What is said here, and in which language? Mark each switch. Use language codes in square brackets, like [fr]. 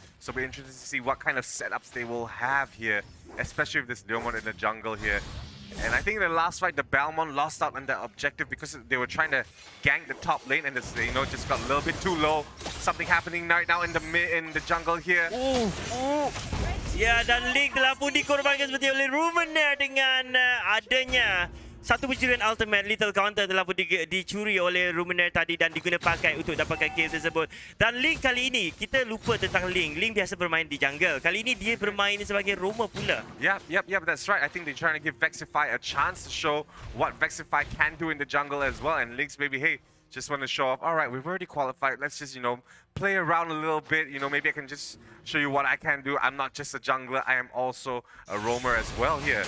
[en] So we're interested to see what kind of setups they will have here, especially with this Leomon in the jungle here. And I think in the last fight, the Balmond lost out on that objective because they were trying to gank the top lane, and this, just got a little bit too low. Something happening right now in the jungle here. [ms] Ya, dan Link telah pun dikorbankan seperti oleh Rumener dengan adanya satu pencurian ultimate. Little counter telah pun dicuri oleh Rumener tadi dan diguna pakai untuk dapatkan kill tersebut. Dan Link kali ini, kita lupa tentang Link. Link biasa bermain di jungle. Kali ini dia bermain sebagai roamer pula. [en] Yep, that's right. I think they're trying to give Vexify a chance to show what Vexify can do in the jungle as well. And Link's maybe, hey, just want to show off. All right, we've already qualified. Let's just, play around a little bit. Maybe I can just show you what I can do. I'm not just a jungler. I am also a roamer as well here.